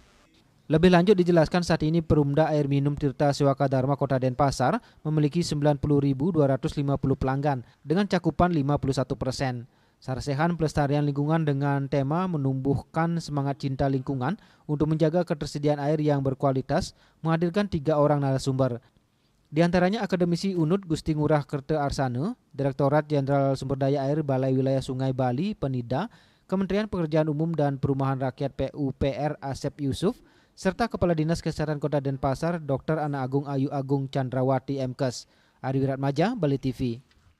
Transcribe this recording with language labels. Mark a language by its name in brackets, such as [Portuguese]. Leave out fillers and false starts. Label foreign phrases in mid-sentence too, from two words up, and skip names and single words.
[Indonesian] Lebih lanjut dijelaskan saat ini Perumda Air Minum Tirta Sewaka Dharma Kota Denpasar memiliki 90.250 pelanggan dengan cakupan 51%. Sarasehan pelestarian lingkungan dengan tema menumbuhkan semangat cinta lingkungan untuk menjaga ketersediaan air yang berkualitas menghadirkan 3 orang narasumber. Di antaranya Akademisi UNUD Gusti Ngurah Kerte Arsana, Direktorat Jenderal Sumber Daya Air Balai Wilayah Sungai Bali Penida, Kementerian Pekerjaan Umum dan Perumahan Rakyat PUPR Asep Yusuf, serta Kepala Dinas Kesehatan Kota Denpasar Dr. Ana Agung Ayu Agung Chandrawati MKes. Ari Wiratmaja, Bali TV.